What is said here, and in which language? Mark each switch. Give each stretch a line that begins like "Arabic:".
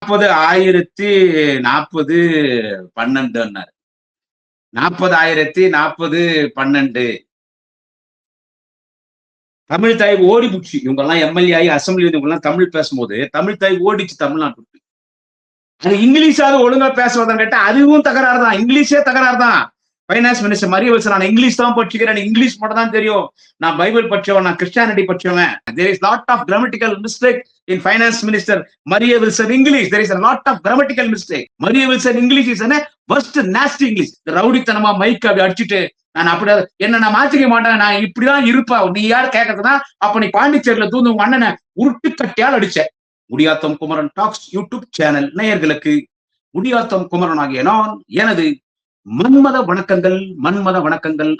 Tamil: 40,040,12 40,040,12 தமிழ் தாய் ஓடி புடிச்சு. இவங்க எல்லாம் எம்எல்ஏ ஆகி அசம்பிளி இவங்க எல்லாம் தமிழ் பேசும்போது தமிழ் தாய் ஓடிச்சு தமிழ்நாட்டுக்கு. அது இங்கிலீஷாவது ஒழுங்கா பேசுவதான் கேட்டா அதுவும் தகராறு தான். இங்கிலீஷே தகராறு தான். பைனான்ஸ் மினிஸ்டர் மரிய வில்சன், நான் இங்கிலீஷ் தான் படிச்சுக்கிறேன், இங்கிலீஷ் மட்டும் தான் தெரியும், நான் பைபிள் படிச்சவன், நான் கிறிஸ்டியானிட்டி படிச்சவன்.
English: There is lot of grammatical mistake in finance minister Maria Wilson English. There is a lot of grammatical mistake. Maria Wilson English is a worst nasty English.
Tamil: ரவுடித்தனமா mic அப்படி அடிச்சுட்டு நான் அப்படி என்ன நான் மாத்திக்க மாட்டேன், நான் இப்படிதான் இருப்பா, நீ யார் கேட்கறதுனா அப்ப நீ பாண்டிச்சேரியில தூந்து உங்க அண்ணனை உருட்டு கட்டியால் அடிச்ச. முடியாத்தம் குமரன் டாக்ஸ் யூடியூப் சேனல் நேயர்களுக்கு முடியாத்தம் குமரன் ஆகிய நான் எனது மன்மத வணக்கங்கள். மன்மத வணக்கங்கள்.